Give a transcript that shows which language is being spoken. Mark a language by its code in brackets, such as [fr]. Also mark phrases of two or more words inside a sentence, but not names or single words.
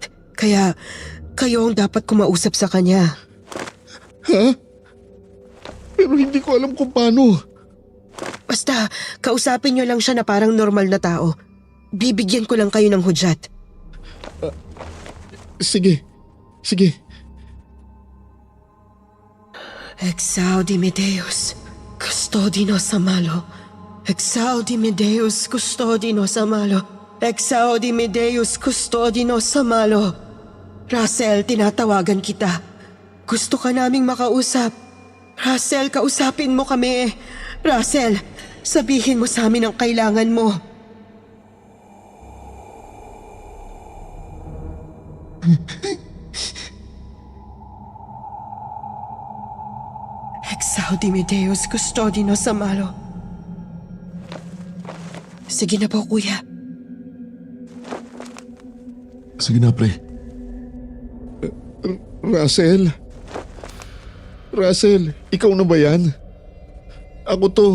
[tl] Kaya kayo ang dapat kumausap sa kanya. Ha? Pero hindi ko alam kung paano. Basta, kausapin niyo lang siya na parang normal na tao. Bibigyan ko lang kayo ng hudyat. Sige. [la] Exaudi Deus, custodino sa malo. Exaudi Deus, custodino sa malo. Exaudi Deus, custodino sa malo. [tl] Russell, tinatawagan kita. Gusto ka naming makausap. Russell, kausapin mo kami. Russell, sabihin mo sa amin ang kailangan mo. [la] Exaudi Deus, custodino sa malo. [tl] Sige na po, kuya. Sige na, pre. Russell, ikaw na ba yan? Ako to.